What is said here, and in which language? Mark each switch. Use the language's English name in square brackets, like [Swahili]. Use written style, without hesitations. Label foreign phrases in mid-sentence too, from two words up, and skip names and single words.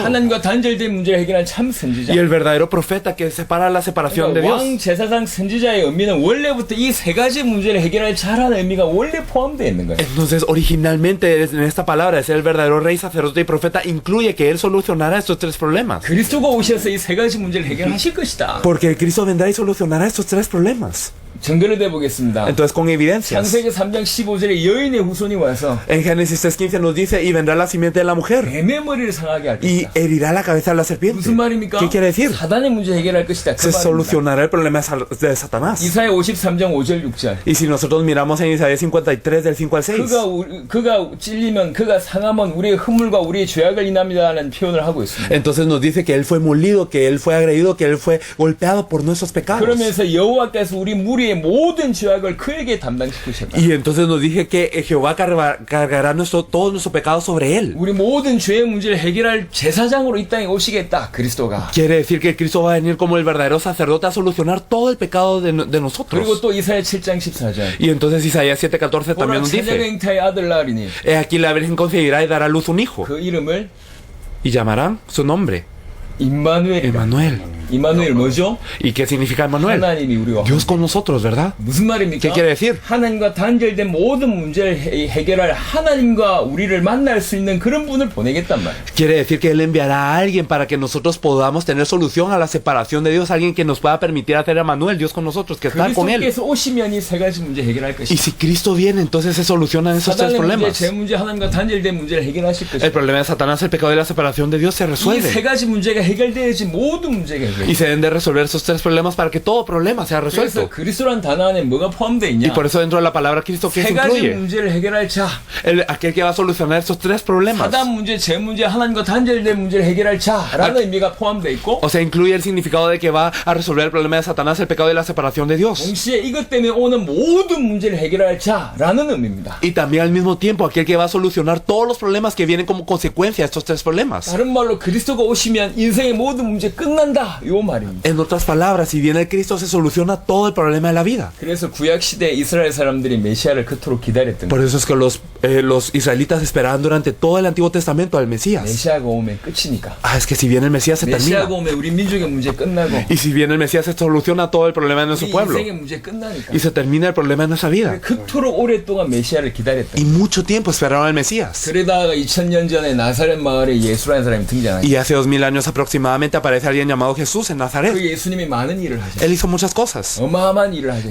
[Korean] 하나님과 단절된 문제를 해결한 참 선지자. [Spanish] Y el verdadero profeta que separa la separación de [Korean] 그러니까 [Spanish] Dios. [Korean] 왕, 제사장, 선지자의 의미는 원래부터 이 세 가지 문제를 해결할 자라는 의미가 원래 포함되어 있는 거예요. [Spanish] Entonces, originalmente en esta palabra, ser el verdadero rey, sacerdote y profeta incluye que él solucionará estos tres problemas. [Korean] 그리스도가 오셔서 이 세 가지 문제를 해결하실 것이다. [Spanish] Porque Cristo vendrá y solucionará estos tres problemas. [Korean] 증거를 대보겠습니다. [Spanish] Entonces, con evidencias. [Korean] 창세기 3장 15절에 여인의 후손이 와서 [Spanish] En Génesis 3:15 nos dice, y vendrá la simiente de la mujer [Korean] 뱀의 머리를 상하게 할 [Spanish] y [Korean] 것이다. [Spanish] herirá la cabeza de la serpiente. [Korean] 무슨 말입니까? [Spanish] ¿Qué quiere decir? [Korean] 사단의 문제 해결할 것이다. 그 [Spanish] Se [Korean] 말입니다. [Spanish] solucionará el problema de Satanás. [Korean] 이사야 53장 5절 6절. [Spanish] Y si nosotros miramos en Isaías 53 del 5 al 6, [Korean] 그가 찔리면 그가 상하면 우리의 허물과 우리의 죄악을 인합니다라는 표현을 하고 있습니다. [Spanish] entonces nos dice que él fue molido, que él fue agredido, que él fue golpeado por nuestros pecados. [Korean] 그러면서 여호와께서 우리 무리의 우리의 모든 죄악을 그에게 담당시키셨다. [Spanish] Y entonces nos dije que Jehová cargará todo nuestro pecado sobre él. [Korean] 우리 모든 죄의 문제를 해결할 제사장으로 이 땅에 오시겠다. 그리스도가. [Spanish] Quiere decir que Cristo va a venir como el verdadero sacerdote a solucionar todo el pecado de [Korean] 그리고 [Spanish] nosotros. [Korean] 또 이사야 7장 14절. [Spanish] Y entonces Isaías 7:14 [Korean] 보라 [Spanish] también nos dice, [Korean] 처녀의 아들 낳으리니 [Spanish] he aquí la Virgen concebirá y dará a luz un hijo, [Korean] 그 이름을 [Spanish] y llamarán su nombre [Korean] 임마누엘. [Spanish] Emmanuel. [Korean] 임마누엘 뭐죠? [Spanish] ¿Y qué significa Emmanuel? [Korean] 하나님이 우리와 [Spanish] Dios con nosotros, ¿verdad? [Korean] 무슨 말입니까? [Spanish] ¿Qué quiere decir? [Korean] 하나님과 단절된 모든 문제를 해결할 하나님과 우리를 만날 수 있는 그런 분을 보내겠단 말이에요. [Spanish] Quiere decir que Él enviará a alguien para que nosotros podamos tener solución a la separación de Dios, alguien que nos pueda permitir hacer a Emmanuel, Dios con nosotros, que está con Él. [Korean] 그리스도께서 오시면 이 세 가지 문제 해결할 [Spanish] Y [Korean] 것이다. [Spanish] si Cristo viene, entonces se solucionan esos tres [Korean] 사단의 문제, [Spanish] problemas. [Korean] 제 문제, 하나님과 단절된 문제를 해결하실 [Spanish] El [Korean] 것이다. [Spanish] problema de Satanás, el pecado y la separación de Dios se [Korean] 이 세 [Spanish] resuelve. [Korean] 가지 문제가 해결돼야지 모든 문제가 [Spanish] Y [Korean] 해결돼. [Spanish] se deben de resolver esos tres problemas para que todo problema sea [Korean] 그래서 [Spanish] resuelto. [Korean] 그리스도란 단어 안에 뭐가 포함되어 [Spanish] Y [Korean] 있냐? [Spanish] por eso dentro de la palabra Cristo, ¿qué se [Korean] 세 가지 [Spanish] incluye? [Korean] 문제를 해결할 자, [Spanish] Aquel que va a solucionar esos tres problemas. [Korean] 사단 문제, 제 문제, 하나님과 단절된 문제를 해결할 자라는 의미가 포함되어 있고, [Spanish] O sea, incluye el significado de que va a resolver el problema de Satanás, el pecado y la separación de Dios. [Korean] 동시에 이것 때문에 오는 모든 문제를 해결할 자라는 의미입니다. [Spanish] Y también al mismo tiempo aquel que va a solucionar todos los problemas que vienen como consecuencia de estos tres problemas. [Korean] 다른 말로 그리스도가 오시면 인생의 모든 문제 끝난다 요 말입니다. [Spanish] En otras palabras, si viene el Cristo se soluciona todo el problema de la vida. [Korean] 그래서 구약 시대 이스라엘 사람들이 메시아를 그토록 기다렸던 [Spanish] Por [Korean] 거예요. [Spanish] eso es que los israelitas esperaban durante todo el Antiguo Testamento al Mesías. [Korean] 메시아가 오면 끝이니까. [Spanish] Ah, es que si viene el Mesías se termina. [Korean] 메시아가 오면 우리 민족의 문제 끝나고 [Spanish] Y si viene el Mesías se soluciona todo el problema de [Korean] 우리 [Spanish] nuestro pueblo. [Korean] 인생의 문제 끝나니까. [Spanish] Y se termina el problema de nuestra vida. [Korean] 그토록 오랫동안 메시아를 기다렸던 [Spanish] Y [Korean] 거예요. [Spanish] mucho tiempo esperaron al Mesías. [Korean] 그러다가 2000년 전에 나사렛 마을에 예수라는 사람이 등장하죠. [Spanish] Y hace 2000 años aproximadamente aparece alguien llamado Jesús en [Korean] 그 [Spanish] Nazaret. [Korean] 예수님이 많은 일을 [Spanish] Él [Korean] 하셨어요. [Spanish] hizo muchas cosas. [Korean] 어마어마한 일을 하셨어요.